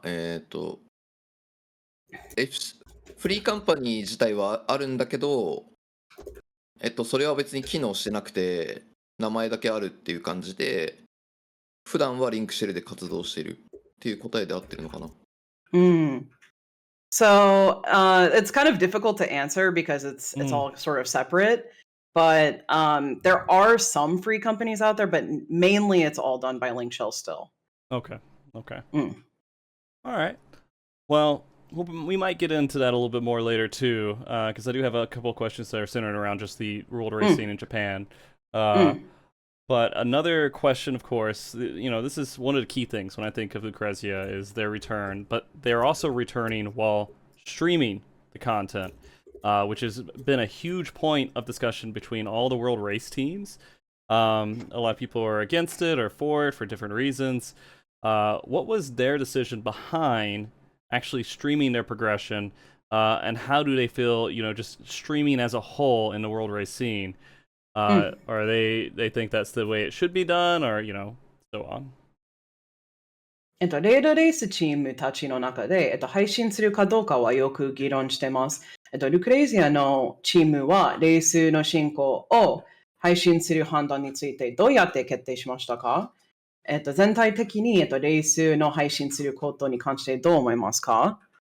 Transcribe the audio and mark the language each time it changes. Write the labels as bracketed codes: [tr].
[ja] フリーカンパニー自体はあるんだけど、それは別に機能してなくて、名前だけあるっていう感じで、普段はリンクシェルで活動しているっていう答えで合ってるのかな。 [en] So it's kind of difficult to answer because it's all sort of separate. But there are some free companies out there, but mainly it's all done by Link Shell still. Okay. All right. Well, we might get into that a little bit more later too, because I do have a couple of questions that are centered around just the world race scene in Japan. But another question, of course, this is one of the key things when I think of Lucrezia is their return, but they're also returning while streaming the content, which has been a huge point of discussion between all the world race teams. A lot of people are against it or for it for different reasons. What was their decision behind actually streaming their progression, and how do they feel, just streaming as a whole in the world race scene? Or they think that's the way it should be done, or so on. [ja] レードレースチームたちの中で、配信するかどうかはよく議論してます。ルクレイジアのチームはレースの進行を配信する判断についてどうやって決定しましたか？全体的に、レースの配信することに関してどう思いますか？